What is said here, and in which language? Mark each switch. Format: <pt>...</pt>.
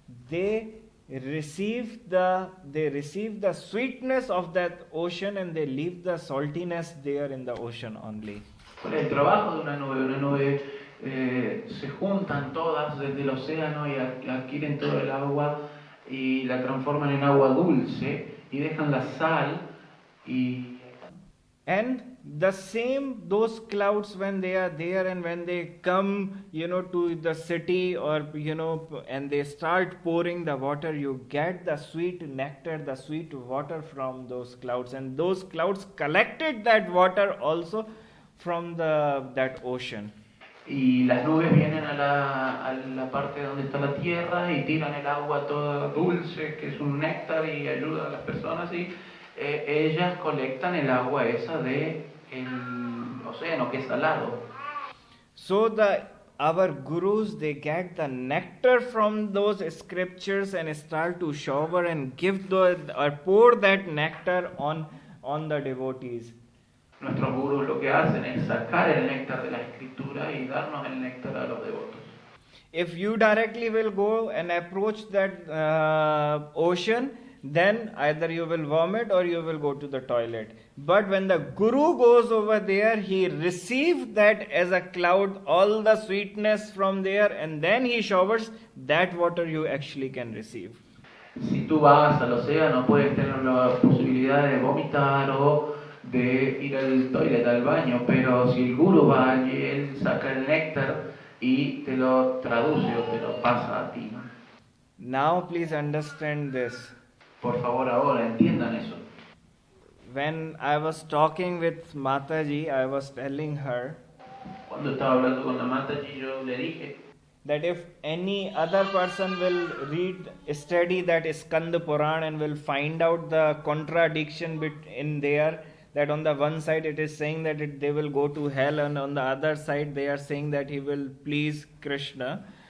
<en>They receive the sweetness of that ocean, and they leave the saltiness there in the ocean only.</en> <es>¿Cuál es el trabajo de una nube? Una nube se juntan todas desde el océano y adquieren todo el agua y la transforman en agua dulce y dejan la sal y...</es> <en>And the same, those clouds, when they are there and when they come, to the city, or, and they start pouring the water, you get the sweet nectar, the sweet water from those clouds. And those clouds collected that water also from that ocean.</en> <es>Y las nubes vienen a la parte donde está la tierra y tiran el agua toda dulce, que es un néctar y ayuda a las personas, y ellas colectan el agua esa del océano, que es salado.</es> <en>So our gurus, they get the nectar from those scriptures and start to shower and give or pour that nectar on the devotees.</en> <es>Nuestros gurus lo que hacen es sacar el néctar de la escritura y darnos el néctar a los devotos.</es> <en>If you directly will go and approach that ocean, then either you will vomit or you will go to the toilet. But when the guru goes over there, he receives that as a cloud, all the sweetness from there, and then he showers. That water you actually can receive.</en> <es>Si tú vas al océano, puedes tener la posibilidad de vomitar o de ir al toilet, al baño, pero si el guru va allí, él saca el néctar y te lo traduce o te lo pasa a ti, ¿no?</es> <en>Now please understand this.</en> <es>Por favor, ahora entiendan eso.</es> <en>When I was talking with Mataji, I was telling her</en> <es>Cuando estaba hablando con la Mataji, yo le dije</es> <en>that if any other person will study that Skanda Puran and will find out the contradiction in there, that on the one side it is saying that they will go to hell, and on the other side they are saying that he will please Krishna.</en>